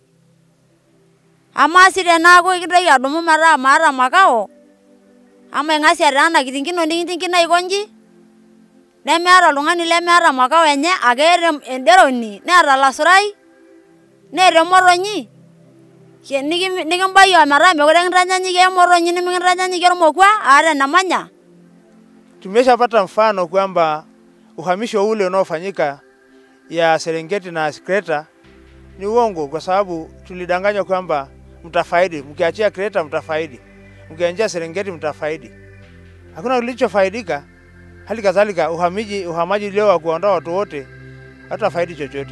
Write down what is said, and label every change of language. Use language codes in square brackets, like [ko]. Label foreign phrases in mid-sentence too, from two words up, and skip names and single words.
[mas] amaa sii tenaaku kintoki adumu metaa maata makao ama ing'asie taa ena kitingino nikintingina aikonji nemeeta oltung'ani lemeeta makao enye ake eeta enderoni neeta lasurai neeta emotonyi nikimbayo metaa mekure kintanyanyukie emotonyi nimikintanyanyukie ormokua aata enamanya. [sw] Tumeshapata mfano kwamba uhamisho ule unaofanyika ya Serengeti na Kreta ni uongo, kwa sababu tulidanganywa kwamba mtafaidi, mkiachia Kreta mtafaidi, mkianzia Serengeti mtafaidi. Hakuna kilichofaidika. Hali kadhalika uhamaji leo wa kuondoa watu wote hatafaidi chochote.